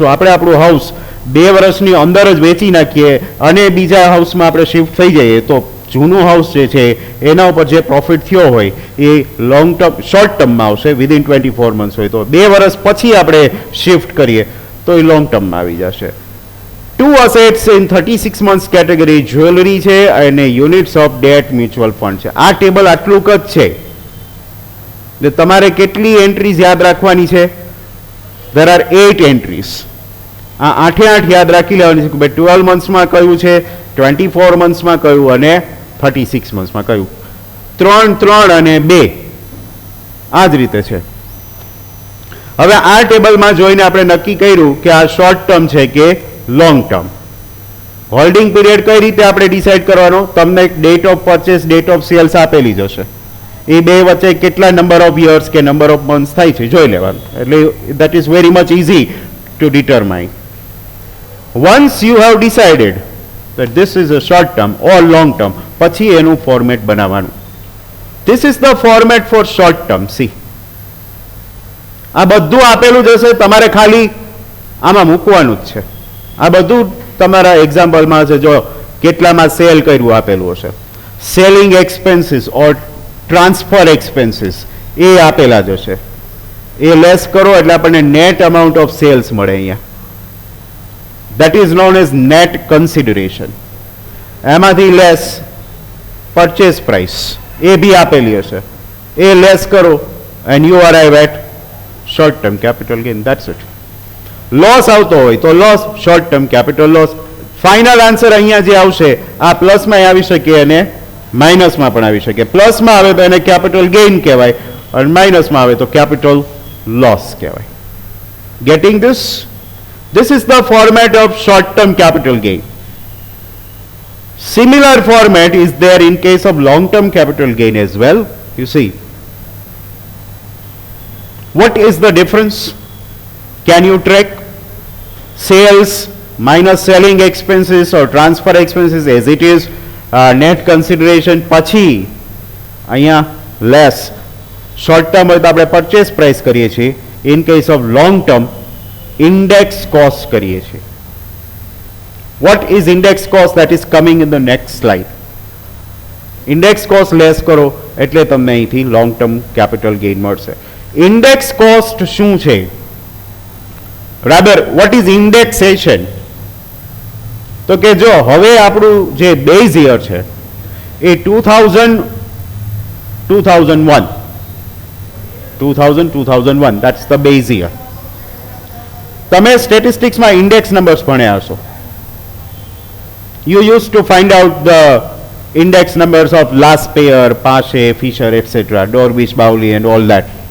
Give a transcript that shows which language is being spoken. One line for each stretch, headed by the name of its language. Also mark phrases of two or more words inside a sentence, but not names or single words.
Gujarati: આપણે આપણું હાઉસ 2 વર્ષની અંદર જ વેચી નાખીએ અને બીજા હાઉસમાં આપણે શિફ્ટ થઈ જઈએ તો જૂનું હાઉસ જે છે એના ઉપર જે પ્રોફિટ થયો હોય એ
English: long term short termમાં
Gujarati: આવશે,
English: within 24 months
Gujarati: હોય તો 2 વર્ષ પછી આપણે શિફ્ટ કરીએ તો એ
English: long termમાં
Gujarati: આવી જશે.
English: 2 assets in 36 months category jewellery
Gujarati: છે અને
English: units of debt mutual fund
Gujarati: છે. આ ટેબલ આટલું જ છે, એટલે તમારે કેટલી એન્ટ્રીઝ યાદ રાખવાની છે?
English: there are 8 entries.
Gujarati: આ 8 યાદ રાખી લેવાની છે કે ભાઈ 12 monthsમાં કયું છે, 24 monthsમાં કયું અને 36 monthsમાં કયું. 3, 3 અને 2 આ જ રીતે છે. હવે આ ટેબલમાં જોઈને આપણે નક્કી કર્યું કે આ
English: short term
Gujarati: છે કે
English: long term. holding period
Gujarati: કઈ રીતે આપણે ડિસાઇડ કરવાનો? તમને
English: date of purchase, date of sales
Gujarati: આપેલી જ હશે, એ બે વચ્ચે કેટલા
English: number of years
Gujarati: કે
English: number of months
Gujarati: થાય છે જોઈ લેવાનું.
English: એટલે that is very much easy to determine. Once you have decided that this is a short term or long term,
Gujarati: પછી એનું ફોર્મેટ બનાવવાનું.
English: This is the format for short term. See,
Gujarati: આ બધું આપેલું જ હશે, તમારે ખાલી આમાં મૂકવાનું જ છે. આ બધું તમારા એક્ઝામ્પલમાં છે. જો કેટલામાં સેલ કર્યું આપેલું હશે,
English: selling expenses or transfer expenses
Gujarati: એ આપેલા જ હશે. એ લેસ કરો એટલે આપણને
English: net amount of sales
Gujarati: મળે અહીંયા.
English: that is known as net consideration.
Gujarati: એમાંથી
English: less purchase price
Gujarati: એ બી આપેલી હશે, એ લેસ કરો
English: and you arrive at short term capital gain. That's it.
Gujarati: લોસ આવતો હોય તો લોસ,
English: short term capital loss. final answer
Gujarati: અહીંયા જે આવશે આ પ્લસમાં આવી શકે અને માઇનસમાં પણ આવી શકે. પ્લસમાં આવે તો એને
English: capital gain
Gujarati: કહેવાય અને માઇનસમાં આવે તો
English: capital loss
Gujarati: કહેવાય.
English: Getting this? This is the format of short-term capital gain. Similar format is there in case of long-term capital gain as well. You see, what is the difference? Can you track? Sales minus selling expenses or transfer expenses as it is, net consideration
Gujarati: પછી અહીંયા
English: less. Short term
Gujarati: હોય તો આપણે
English: purchase price
Gujarati: કરીએ છીએ.
English: In case of long term index cost
Gujarati: કરીએ છીએ.
English: What is index cost? That is coming in the next slide. Index cost less
Gujarati: કરો એટલે તમને અહીંથી
English: long term capital gain મળશે. Index cost
Gujarati: શું છે?
English: Rather, what is indexation?
Gujarati: તો કે જો હવે આપણું જે
English: base year
Gujarati: છે એ 2000 2001. 2001,
English: that's the base year.
Gujarati: તમે સ્ટેટિસ્ટિક્સમાં
English: index numbers
Gujarati: ભણ્યા હશો.
English: You used to find out the index numbers of last payer, Pache, Fisher, etc., Dorwich, Bowley and all that.